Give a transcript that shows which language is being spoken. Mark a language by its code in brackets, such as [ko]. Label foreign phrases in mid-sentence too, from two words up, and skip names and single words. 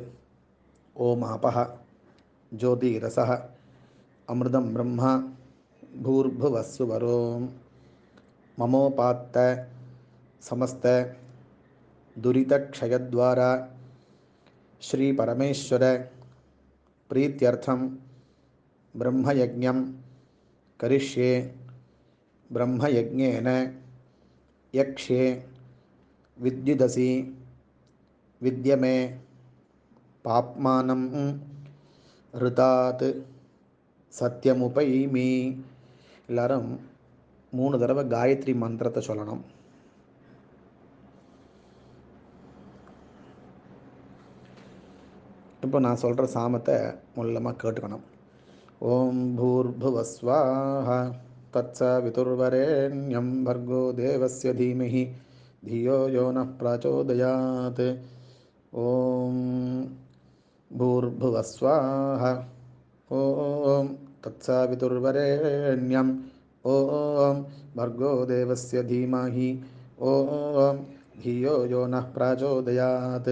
[sa] ओम आपः ज्योतिरसः अमृतं ब्रह्म भूर्भुवस्सुवरो ममोपात्त समस्त दुरितक्षयद्वारा श्री परमेश्वर प्रीत्यर्थं ब्रह्मयज्ञं करिष्ये. ब्रह्मयज्ञेन यक्ष्ये विद्युदसि विद्यमे पाप्मानं ऋतात् சத்தியமுபைமி. [ta] எல்லாரும் 3 தடவை காயத்ரி மந்திரத்தை சொல்லணும். இப்போ நான் சொல்கிற சாமத்தை மூலமாக கேட்டுக்கணும். [sa] ओम् भूर्भुवस्वाह तत्सवितुर्वरेण्यम् भर्गो देवस्य धीमहि धियो यो नः प्रचोदयात्. ஓம் भूर्भुवस्वाह ओम तत्सवितुर्वरेण्यं ओम भर्गो देवस्य धीमहि ओम धियो यो नः प्रचोदयात्.